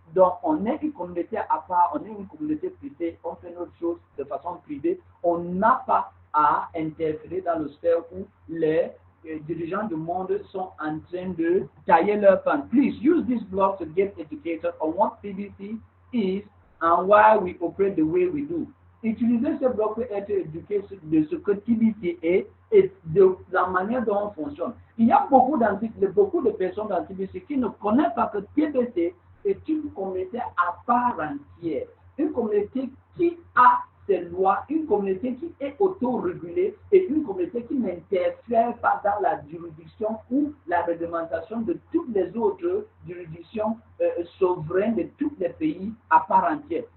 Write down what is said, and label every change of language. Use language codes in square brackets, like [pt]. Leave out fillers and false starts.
[fr] Donc, on est une communauté à part, on est une communauté privée, on fait notre chose de façon privée. On n'a pas à interférer dans le sphère où les dirigeants du monde sont en train de tailler leur pain. [en] Please use this blog to get educated on what TBC is and why we operate the way we do. [fr] Utilisez ce blog pour être éduqué de ce que TBC est et de la manière dont on fonctionne. Il y a beaucoup de personnes dans TBC qui ne connaissent pas que TBC est une communauté à part entière, une communauté qui a ses lois, une communauté qui est autorégulée et une communauté qui n'interfère pas dans la juridiction ou la réglementation de toutes les autres juridictions souveraines de tous les pays à part entière.